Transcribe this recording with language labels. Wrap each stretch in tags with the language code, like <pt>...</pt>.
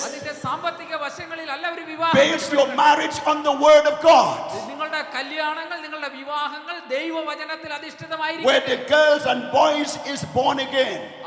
<ml>അതിന്റെ സാമ്പത്തിക വശങ്ങളിലല്ല ഒരു വിവാഹം.</ml> <en>Base your marriage on the word of God.</en> <ml>നിങ്ങളുടെ കല്യാണങ്ങൾ, നിങ്ങളുടെ വിവാഹങ്ങൾ ദൈവവചനത്തിൽ</ml> <en>Where</en> <ml>അധിഷ്ഠിതമായിരിക്കണം.</ml> <en>the girls and boys is born again.</en>